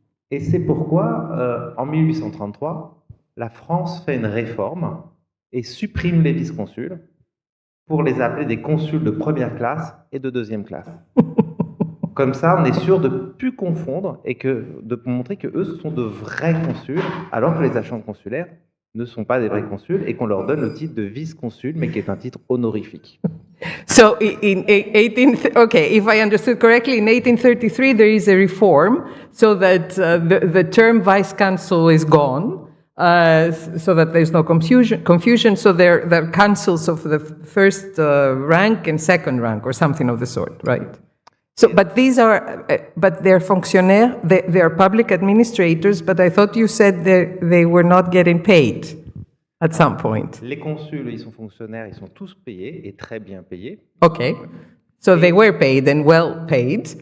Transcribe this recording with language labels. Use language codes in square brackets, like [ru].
[fr] Et c'est pourquoi, en 1833, la France fait une réforme et supprime les vice-consuls pour les appeler des consuls de première classe et de deuxième classe. Comme ça, on est sûr de ne plus confondre et de montrer que eux sont de vrais consuls, alors que les agents consulaires ne sont pas des vrais consuls et qu'on leur donne le titre de vice-consul, mais qui est un titre honorifique. [en] So okay, if I understood correctly, in 1833 there is a reform so that the term vice-consul is gone, so that there's no confusion. So they're consuls of the first rank and second rank, or something of the sort, right? So, but these are, but they're fonctionnaires, they're public administrators, but I thought you said they were not getting paid at some point. [fr] Les consuls, ils sont fonctionnaires, ils sont tous payés et très bien payés. [en] Okay, so they were paid and well paid.